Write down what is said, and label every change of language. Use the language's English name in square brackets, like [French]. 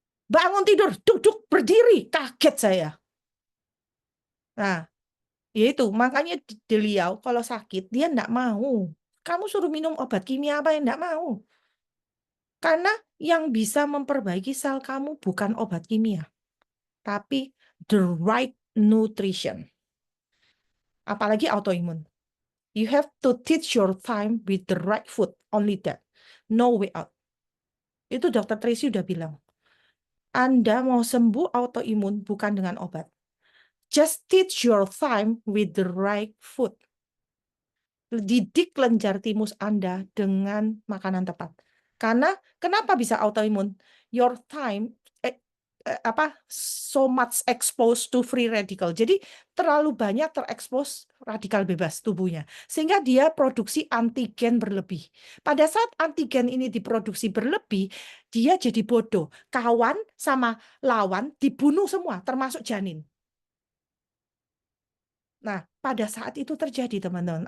[Indonesian] Bangun tidur, duduk, berdiri. Kaget saya. Nah, yaitu makanya beliau kalau sakit dia enggak mau. Kamu suruh minum obat kimia apa yang enggak mau. Karena yang bisa memperbaiki sel kamu bukan obat kimia, tapi [English] the right nutrition. [Indonesian] Apalagi autoimun. [English] You have to teach your time with the right food, only that. No way out. [Indonesian] Itu Dr. Tracy udah bilang. Anda mau sembuh autoimun bukan dengan obat. [English] Just teach your time with the right food. [Indonesian] Didik kelenjar timus Anda dengan makanan tepat. Karena kenapa bisa autoimun? [English] Your time so much exposed to free radical. [Indonesian] Jadi terlalu banyak terekspos radikal bebas tubuhnya. Sehingga dia produksi antigen berlebih. Pada saat antigen ini diproduksi berlebih, dia jadi bodoh. Kawan sama lawan dibunuh semua, termasuk janin. Nah, pada saat itu terjadi, teman-teman.